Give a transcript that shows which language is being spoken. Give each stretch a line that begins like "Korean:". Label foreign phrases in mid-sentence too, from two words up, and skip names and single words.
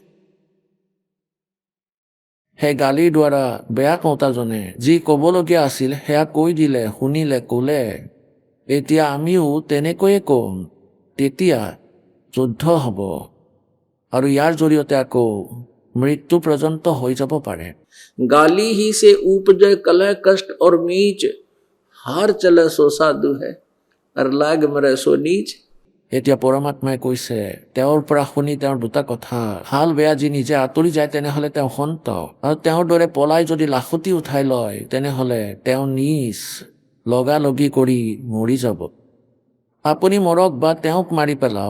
Assamese: সেই গালিৰ দ্বাৰা বেয়া কওঁতাজনে যি ক'বলগীয়া আছিল সেয়া কৈ দিলে, শুনিলে, ক'লে। এতিয়া আমিও তেনেকৈয়ে ক'ম, তেতিয়া যুদ্ধ হ'ব আৰু ইয়াৰ জৰিয়তে আকৌ মৃত্যু পৰ্যন্ত হৈ যাব পাৰে।
Hindi: गाली ही से उपजे कलह कष्ट और मीच, हार चले सो साधु है और लाग मरे सो नीच।
Assamese: এতিয়া পৰমাত্মাই কৈছে তেওঁৰ পৰা শুনি তেওঁৰ দুটা কথা, ভাল বেয়া যি নিজে আঁতৰি যায় তেনেহ'লে তেওঁ সন্ত, আৰু তেওঁৰ দৰে পলাই যদি লাখুটি উঠাই লয় তেনেহ'লে তেওঁ নীচ, লগালগি কৰি মৰি যাব। আপুনি মৰক বা তেওঁক মাৰি পেলাওক।